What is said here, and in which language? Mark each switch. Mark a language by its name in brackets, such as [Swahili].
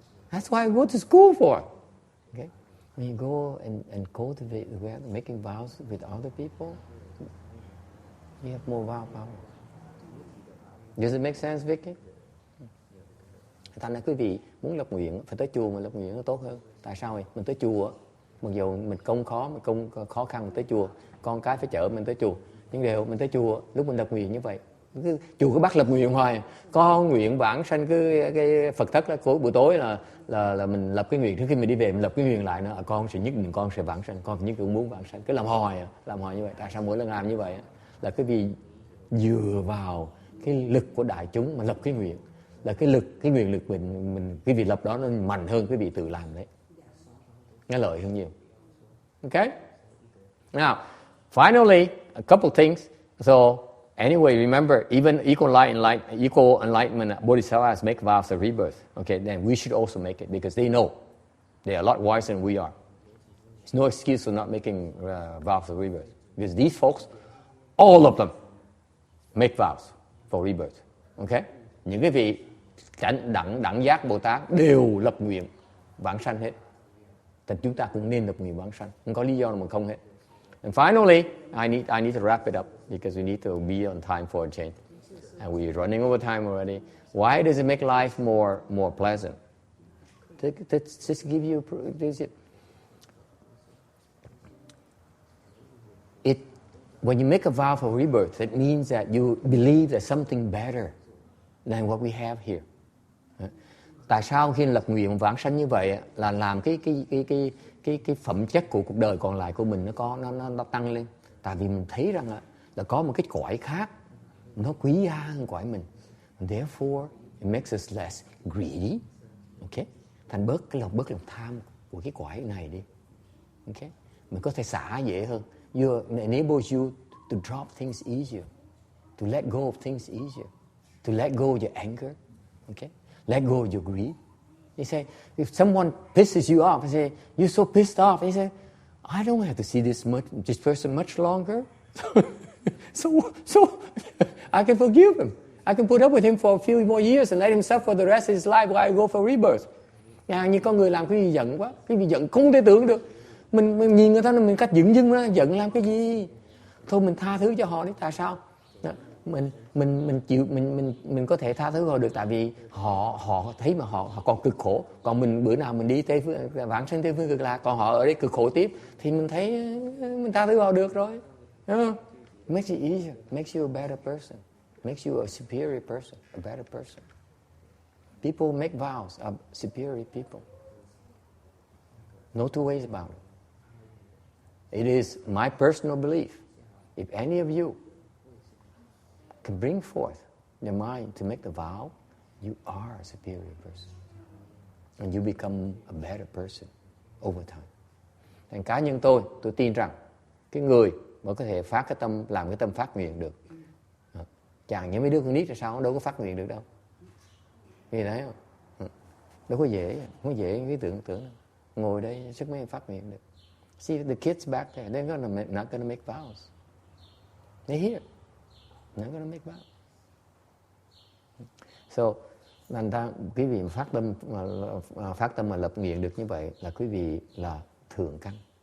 [English] That's why I go to school for. Okay? When you go and cultivate making vows with other people, you have more vow power. Does it make sense, Vicky? [Vietnamese] Thành ra quý vị muốn lập nguyện phải tới chùa mà lập nguyện nó tốt hơn. Tại sao vậy? Mình tới chùa, mặc dù mình khó khăn mình tới chùa, con cái phải chở mình tới chùa, Nhưng đều mình tới chùa, lúc mình lập nguyện như vậy, chùa cứ bắt lập nguyện hoài. Con nguyện vãng sanh cái Phật thất đó, buổi tối là mình lập cái nguyện, trước khi mình đi về mình lập cái nguyện lại nữa. Con sẽ nhất định con sẽ vãng sanh, con nhất định muốn vãng sanh. Cứ làm hoài như vậy. Tại sao mỗi lần làm như vậy? Là cái vì dựa vào cái lực của đại chúng mà lập cái nguyện. Là cái nguyện lực mình cái việc lập đó nó mạnh hơn cái việc tự làm đấy. Nó lợi hơn nhiều. Okay? [English] Now, finally, a couple things. So, anyway, remember, even equal enlightenment Bodhisattvas make vows of rebirth. Okay, then we should also make it because they know. They are a lot wiser than we are. There's no excuse for not making vows of rebirth. Because these folks, all of them, make vows for rebirth. Okay? [Vietnamese] Những cái vị đẳng giác Bồ Tát đều lập nguyện vãng sanh hết. Thì chúng ta cũng nên lập nguyện vãng sanh. Không có lý do nào mà không hết. [English] And finally, I need to wrap it up because we need to be on time for a change. And we're running over time already. Why does it make life more pleasant? Let's just give you it. When you make a vow for rebirth, it means that you believe there's something better than what we have here. [Vietnamese] Tại sao khi lập nguyện vãng sanh như vậy là làm cái phẩm chất của cuộc đời còn lại của mình nó tăng lên? Tại vì mình thấy rằng là có một cái cõi khác nó quý giá hơn cõi mình. [English] And therefore, it makes us less greedy. Okay? [Vietnamese] Thành bớt lòng tham của cái cõi này đi. Okay? Mình có thể xả dễ hơn. [English] It enables you to drop things easier, to let go of things easier, to let go of your anger. Okay? Let go of your greed. You say, if someone pisses you off, you say, you're so pissed off. You say, I don't have to see this person much longer. so I can forgive him. I can put up with him for a few more years and let him suffer the rest of his life while I go for rebirth. [Vietnamese] Như con người làm cái gì giận quá, cái gì giận không thể tưởng được. Mình nhìn người ta mình cách dưng nó giận làm cái gì? Thôi mình tha thứ cho họ đi. Tại sao? Mình có thể tha thứ họ được tại vì họ thấy mà họ còn cực khổ. Còn mình bữa nào mình đi tới vãng sanh Tây phương cực lạc, còn họ ở đây cực khổ tiếp thì mình thấy mình tha thứ họ được rồi. Đúng không? [English] It makes it easier, makes you a better person, makes you a superior person, a better person. People make vows are superior people. No two ways about it. It is my personal belief. If any of you can bring forth your mind to make the vow, you are a superior person. And you become a better person over time. [Vietnamese] Thành cá nhân tôi tin rằng cái người mà có thể phát cái tâm, làm cái tâm phát nguyện được. Chàng như mấy đứa con nít là sao, nó đâu có phát nguyện được đâu. Nghe thấy không? Đâu có dễ, không có dễ cái tưởng đâu. Ngồi đây sức mấy phát nguyện được. [English] See the kids back there, they're not gonna make vows. They're here. They're not gonna make vows. [Vietnamese] So, thành ra quý vị phát tâm mà lập nguyện được như vậy là quý vị là thượng căn.